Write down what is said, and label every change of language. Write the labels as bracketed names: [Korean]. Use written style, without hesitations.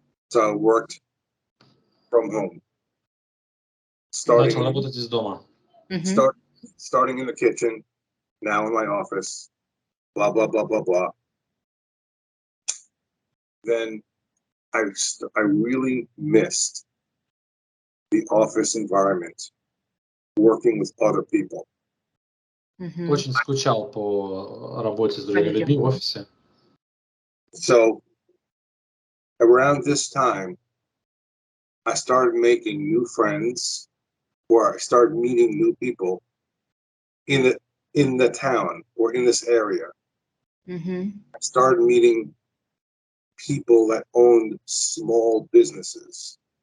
[English] So I worked from home. Starting in the kitchen, now in my office, blah, blah, blah, blah, blah. Then I really missed the office environment, working with other people. [Russian] Очень скучал по работе с другими людьми в офисе. [English] So around this time, I started making new friends, or I started meeting new people in the town or in this area. I started meeting people that owned small businesses.